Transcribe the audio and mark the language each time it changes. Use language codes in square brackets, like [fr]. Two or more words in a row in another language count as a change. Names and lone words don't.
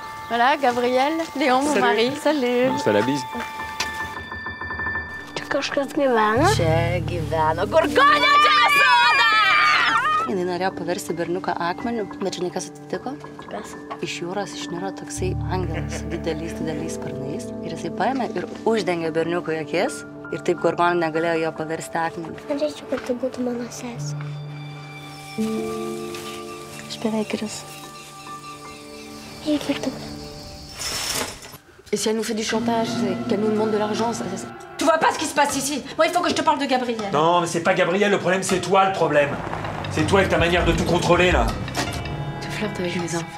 [fr] Voilà, Gabriel, Léon, mon mari. Salut. On se fait la bise. [lt] Čia kažkas gyvena? Čia gyvena Gurgonė, čia soda! Jinai norėjo paversti berniuką akmeniu, bet žinai, kas atsitiko? Kas? Iš jūros išniro toksai angelas su dideliais sparnais ir jisai paėmė ir uždengė berniukui akis ir taip Gurgonė negalėjo jo paversti akmeniu. Norėčiau, kad tai būtų mano sesė. Aš beveik esu. [fr] Et si elle nous fait du chantage, qu'elle nous demande de l'argent, ça... Tu vois pas ce qui se passe ici? Moi, il faut que je te parle de Gabriel. Non, mais c'est pas Gabriel, le problème, c'est toi le problème. C'est toi avec ta manière de tout contrôler, là. Tu flirtes avec mes enfants.